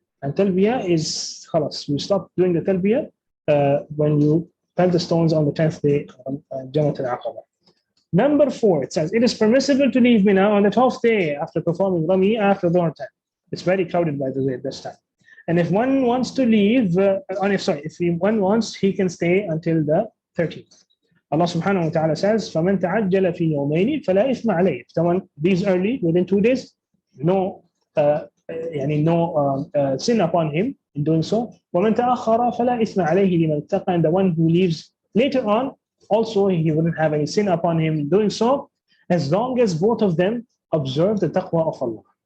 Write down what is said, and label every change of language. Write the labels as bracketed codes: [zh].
[en] And talbiyah is khalas. We stop doing the talbiyah when you pelt the stones on the 10th day on Jammeh al-Aqaba. Number 4, it says, it is permissible to leave Mina on the 12th day after performing Ramy after Dhuhr time. It's very crowded, by the way, at this time. And if one wants to leave, one wants, he can stay until the 13th. [ar] Allah subhanahu wa ta'ala says, فَمَنْ تَعَجَّلَ فِي يَوْمَيْنِ فَلَا إِثْمَ عَلَيْهِ. [en] If someone leaves early, within 2 days, no sin upon him in doing so. [ar] وَمَنْ تَأَخَّرَ فَلَا إِثْمَ عَلَيْهِ لِمَنْ اتَّقَى. [en] And the one who leaves later on, also he wouldn't have any sin upon him in doing so, as long as both of them observe the taqwa of Allah.